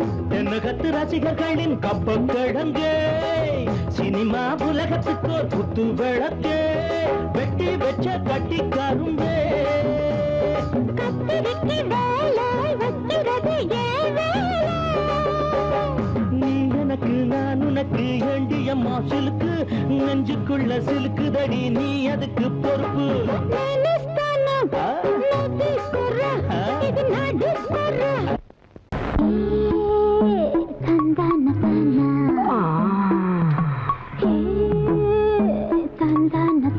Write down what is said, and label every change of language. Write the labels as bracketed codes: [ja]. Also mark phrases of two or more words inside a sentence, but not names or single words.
[ta] என்ன கத்து ரசிகர்களின் கப்பக்கிழங்கே சினிமா உலகத்துக்கு ஒரு புத்து விளக்கே வெட்டி வச்ச கட்டி கரும்பே கத்திரிக்கு வேலை வைக்கிறது ஏன் வேலை நீ எனக்கு நான் உனக்கு ஏண்டியம்மா சிலுக்கு நெஞ்சுக்குள்ள சிலுக்குதடி நீ அதுக்கு பொறுப்பு [te] నేనిస్తాను నువ్వు తీసుకోరా ఇది నా డిస్కోరా తందాన తందాన